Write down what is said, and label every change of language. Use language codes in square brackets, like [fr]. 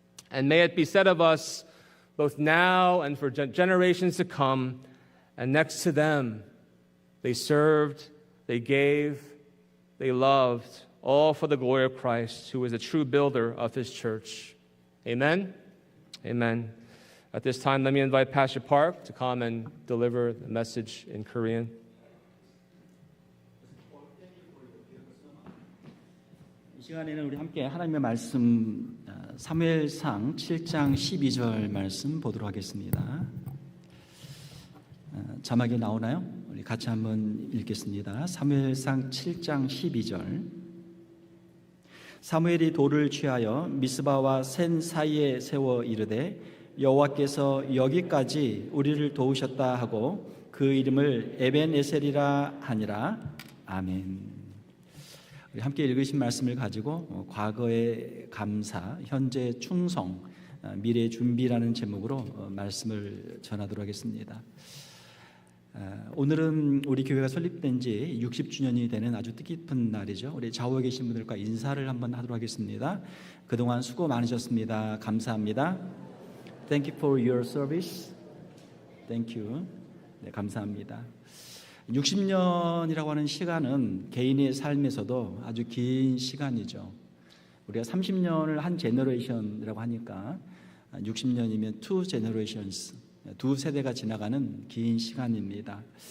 [en] And may it be said of us, both now and for generations to come, and next to them, they served, they gave, they loved, all for the glory of Christ, who is a true builder of His church. Amen? Amen. At this time, let me invite Pastor Park to come and deliver the message in Korean. [ko] 이 시간에는 우리 함께 하나님의 말씀 사무엘상 7장 12절 말씀 보도록 하겠습니다. 자막이 나오나요? 우리 같이 한번 읽겠습니다. 사무엘상 7장 12절. 사무엘이 돌을 취하여 미스바와 센 사이에 세워 이르되 여호와께서 여기까지 우리를 도우셨다 하고 그 이름을 에벤에셀이라 하니라. 아멘. 우리 함께 읽으신 말씀을 가지고 과거의 감사, 현재 충성, 미래의 준비라는 제목으로 말씀을 전하도록 하겠습니다. 오늘은 우리 교회가 설립된 지 60주년이 되는 아주 뜻깊은 날이죠. 우리 좌우에 계신 분들과 인사를 한번 하도록 하겠습니다. 그동안 수고 많으셨습니다. 감사합니다. [en] Thank you for your service. Thank you. [ko] 네, 감사합니다. 60년이라고 하는 시간은 개인의 삶에서도 아주 긴 시간이죠. 우리가 30년을 한 제너레이션이라고 하니까 60년이면 [en] two generations, [ko] 두 세대가 지나가는 긴 시간입니다.